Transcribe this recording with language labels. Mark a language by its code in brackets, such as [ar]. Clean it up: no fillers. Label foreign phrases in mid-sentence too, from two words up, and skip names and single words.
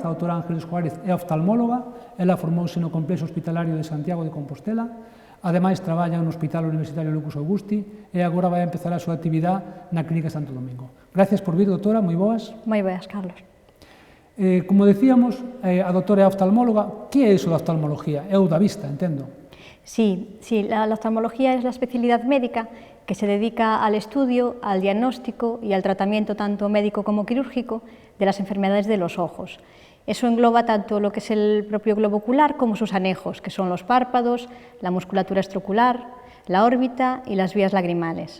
[gl] A doutora Ángeles Juárez é oftalmóloga, ela formouse no Complexo Hospitalario de Santiago de Compostela, ademais traballa no Hospital Universitario Lucas Augusti e agora vai a empezar a súa actividade na Clínica Santo Domingo. Gracias por vir, doutora, moi boas. Moi boas, Carlos. Como decíamos, a doutora é oftalmóloga. Que é iso da oftalmología? É o da vista, entendo. [es] Sí, la oftalmología es la especialidad médica que se dedica al estudio, al diagnóstico y al tratamiento tanto médico como quirúrgico de las enfermedades de los ojos. Eso engloba tanto lo que es el propio globo ocular como sus anejos, que son los párpados, la musculatura extraocular, la órbita y las vías lagrimales.